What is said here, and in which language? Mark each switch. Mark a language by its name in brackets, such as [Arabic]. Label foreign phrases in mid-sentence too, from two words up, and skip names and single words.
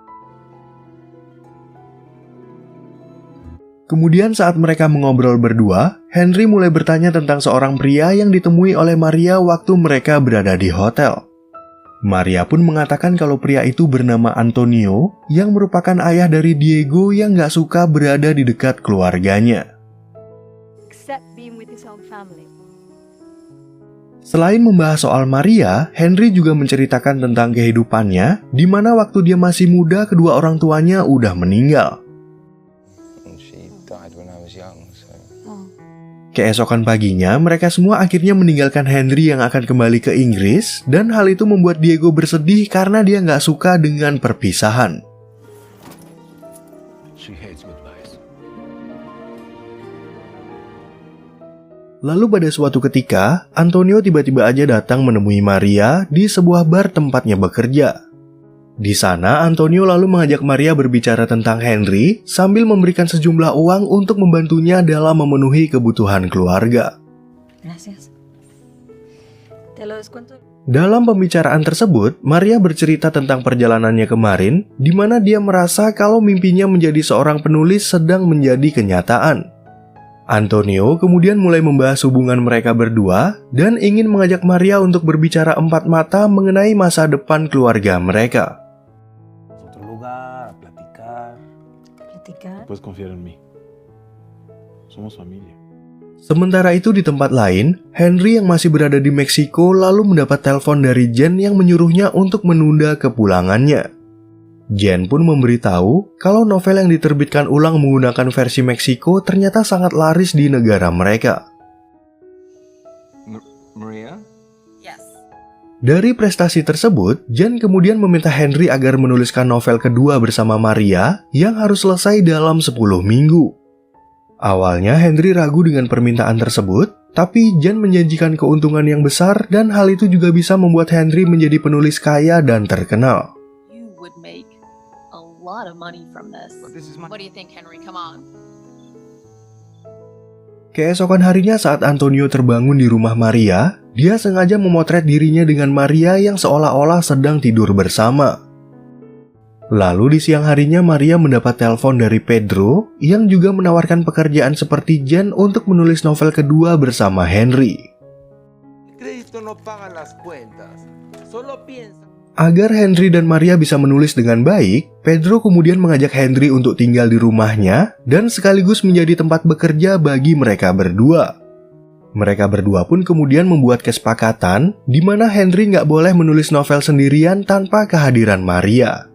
[Indonesian] Kemudian saat mereka mengobrol berdua, Henry mulai bertanya tentang seorang pria yang ditemui oleh Maria waktu mereka berada di hotel. Maria pun mengatakan kalau pria itu bernama Antonio, yang merupakan ayah dari Diego yang gak suka berada di dekat keluarganya. [English] Except being with his own family. [Indonesian] Selain membahas soal Maria, Henry juga menceritakan tentang kehidupannya, di mana waktu dia masih muda kedua orang tuanya udah meninggal. [English] She died when I was young, so... [Indonesian] Keesokan paginya, mereka semua akhirnya meninggalkan Henry yang akan kembali ke Inggris, dan hal itu membuat Diego bersedih karena dia nggak suka dengan perpisahan. [English] She hates goodbyes. [Indonesian] Lalu pada suatu ketika, Antonio tiba-tiba aja datang menemui Maria di sebuah bar tempatnya bekerja. Di sana, Antonio lalu mengajak Maria berbicara tentang Henry sambil memberikan sejumlah uang untuk membantunya dalam memenuhi kebutuhan keluarga. [Spanish] Gracias. Te lo descuento. [Indonesian] Dalam pembicaraan tersebut, Maria bercerita tentang perjalanannya kemarin, di mana dia merasa kalau mimpinya menjadi seorang penulis sedang menjadi kenyataan. Antonio kemudian mulai membahas hubungan mereka berdua dan ingin mengajak Maria untuk berbicara empat mata mengenai masa depan keluarga mereka. [Spanish] Otro lugar, a platicar. Platicar. Puedes confiar en mí. Somos familia. [Indonesian] Sementara itu di tempat lain, Henry yang masih berada di Meksiko lalu mendapat telepon dari Jen yang menyuruhnya untuk menunda kepulangannya. Jen pun memberitahu kalau novel yang diterbitkan ulang menggunakan versi Meksiko ternyata sangat laris di negara mereka. Maria? [English] Yes. [Indonesian] Dari prestasi tersebut, Jen kemudian meminta Henry agar menuliskan novel kedua bersama Maria yang harus selesai dalam 10 minggu. Awalnya Henry ragu dengan permintaan tersebut, tapi Jen menjanjikan keuntungan yang besar dan hal itu juga bisa membuat Henry menjadi penulis kaya dan terkenal. [English] You would make a lot of money from this. But this is my... What do you think, Henry? Come on. [Indonesian] Keesokan harinya saat Antonio terbangun di rumah Maria, dia sengaja memotret dirinya dengan Maria yang seolah-olah sedang tidur bersama. Lalu di siang harinya Maria mendapat telepon dari Pedro yang juga menawarkan pekerjaan seperti Jen untuk menulis novel kedua bersama Henry. [Spanish] Crédito no pagan las cuentas. Solo piensa. [Indonesian] Agar Henry dan Maria bisa menulis dengan baik, Pedro kemudian mengajak Henry untuk tinggal di rumahnya dan sekaligus menjadi tempat bekerja bagi mereka berdua. Mereka berdua pun kemudian membuat kesepakatan di mana Henry nggak boleh menulis novel sendirian tanpa kehadiran Maria.